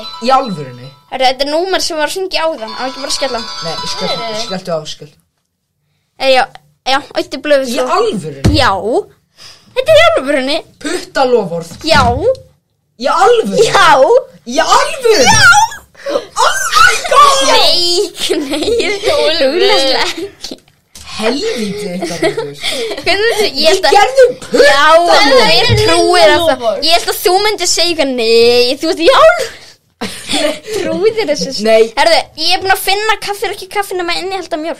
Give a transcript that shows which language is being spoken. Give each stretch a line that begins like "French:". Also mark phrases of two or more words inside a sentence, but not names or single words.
Icelandic: Í alvörunni? Herðu, þetta er númer sem var að hringja á þann, á ekki bara að skella. Nei, skelltu á, skell. Já, Uddi Blöð. Í alvörunni? Já. Þetta er í alvörunni. Puttaloforð? Já. Í alvörunni? Já. Í alvörunni? Já.
English: Oh my god!
Icelandic: augljóslega ekki. Helvíti þetta Ég gerðum putta. Já, hver trúir að það? Ég held að þú myndir segja eitthvað, nei, þú veist, já. Trúir þessu. Nei. Herðu, ég er búin að finna kaffi, ekki kaffi nema innihalda mjólk.